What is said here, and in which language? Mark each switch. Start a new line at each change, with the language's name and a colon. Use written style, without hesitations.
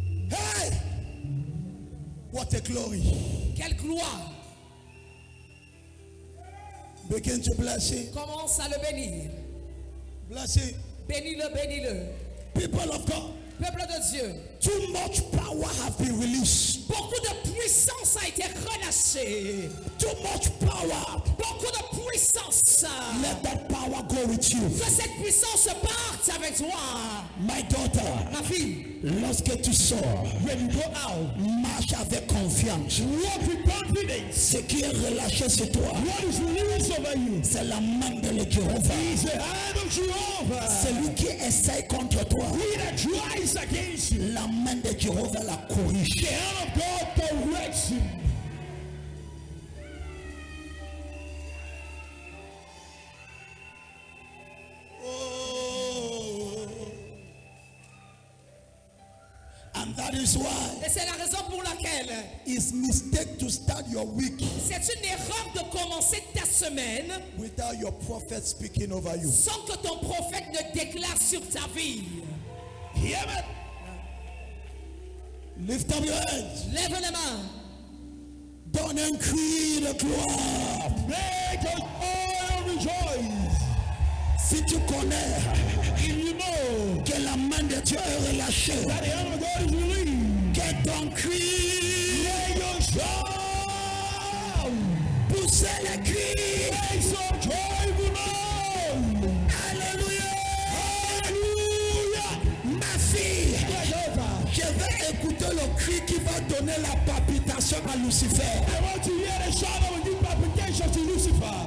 English: Hey! What a glory.
French: Quelle gloire.
English: Begin to bless him.
French: Commence à le bénir.
English: Bless him.
French: Bénis-le, bénis-le.
English: People of God.
French: Peuple de Dieu.
English: Too much power have been released.
French: Beaucoup de puissance a été relâchée.
English: Too much power.
French: Beaucoup de puissance.
English: Let that power power go with you.
French: Que cette puissance parte avec toi.
English: My daughter,
French: Ma fille, lorsque tu sors,
English: When you go out,
French: marche avec confiance.
English: walk with confidence.
French: Ce qui est relâché sur toi,
English: What is released over you
French: c'est la main de Jéhovah.
English: is the hand of Jehovah.
French: Celui qui essaie contre toi,
English: He that tries against you,
French: la main de Jéhovah la corrige.
English: the hand of God corrects him. And that is why
French: et c'est la raison pour laquelle
English: it's mistake to start your week
French: c'est une erreur de commencer ta semaine
English: without your prophet speaking over you.
French: sans que ton prophète ne déclare sur ta vie.
English: Hear me? Lift up your hands.
French: Lève les mains. Donne un cri de gloire.
English: Make us all rejoice.
French: Si tu connais
English: If you know
French: que la main de Dieu est relâchée,
English: that the hand of God is released,
French: que ton cri,
English: make your shout.
French: poussez les cris.
English: Make some joyful noise.
French: Alléluia.
English: Hallelujah.
French: Ma fille,
English: My daughter,
French: je vais écouter le cri qui va donner la palpitation à Lucifer.
English: I want to hear the shout that will give palpitation to Lucifer.